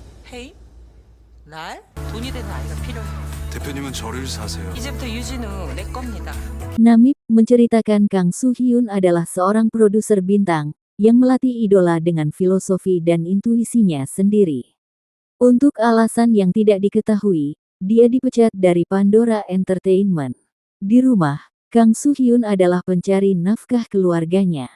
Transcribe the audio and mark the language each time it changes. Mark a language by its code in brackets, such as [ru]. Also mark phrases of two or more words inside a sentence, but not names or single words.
[ko] 해임? 날? 돈이 되는 아이가 필요해. 대표님은 저를 사세요. 이제부터 유진우 내 겁니다. [id] Namip menceritakan Kang Soo-hyun adalah seorang produser bintang yang melatih idola dengan filosofi dan intuisinya sendiri. Untuk alasan yang tidak diketahui, dia dipecat dari Pandora Entertainment. Di rumah, Kang Soo-hyun adalah pencari nafkah keluarganya.